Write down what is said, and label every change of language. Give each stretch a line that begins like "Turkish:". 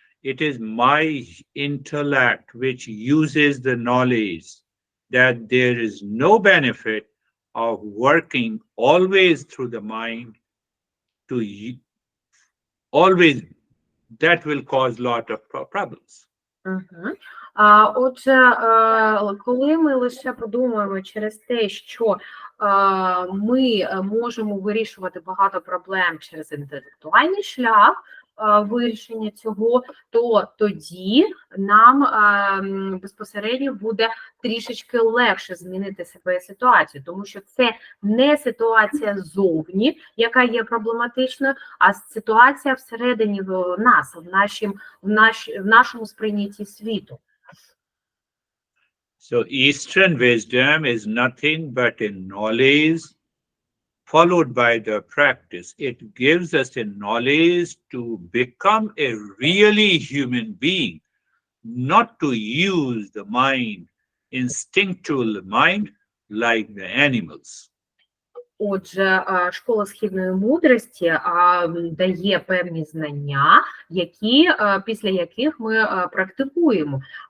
English: It is my intellect which uses the knowledge that there is no benefit of working always through the mind to always, that will cause a lot of problems. Угу.
Ukrainian: Отже, коли ми лише подумаємо через те, що ми можемо вирішувати багато проблем через інтелектуальний шлях вирішення цього, то тоді нам безпосередньо буде трішечки легше змінити себе і ситуацію, тому що це не ситуація зовні, яка є проблематичною, а ситуація всередині нас, в нашому сприйнятті світу.
English: So Eastern wisdom is nothing but a knowledge followed by the practice. It gives us a knowledge to become a really human being, not to use the mind, instinctual mind, like the animals.
Ukrainian: Отже, школа східної мудрості дає певні знання, після яких ми практикуємо.